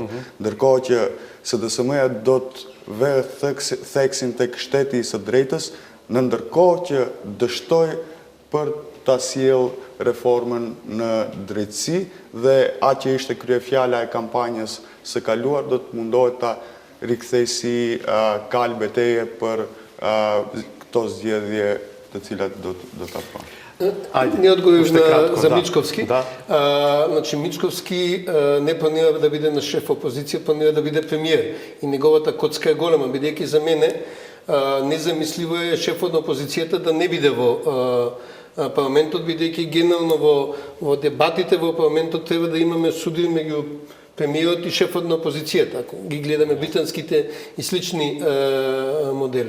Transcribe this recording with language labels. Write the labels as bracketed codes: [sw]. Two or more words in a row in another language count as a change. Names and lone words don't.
[sq] Ndërkohë që SDSM-ja do të vë theksin tek shteti i së drejtës, në ndërkohë që dështoj për ta sjell reformën në drejtësi dhe atë që ishte kryefjala e kampanjës së kaluar do të mundohet ta rikthej si kal beteje për këto zgjedhje të cilat do ta bëjnë. [mk] Не отговорив за да. Мичковски. Да. Значи Мичковски не планира да биде на шеф опозиција, планира да биде премиер. И неговата коцка е голема, бидејќи за мене незамисливо е шефот на опозицијата да не биде во парламентот, бидејќи генерално во дебатите во парламентот треба да имаме судир меѓу премиерот и шефот на опозицијата, ако ги гледаме британските и слични модели.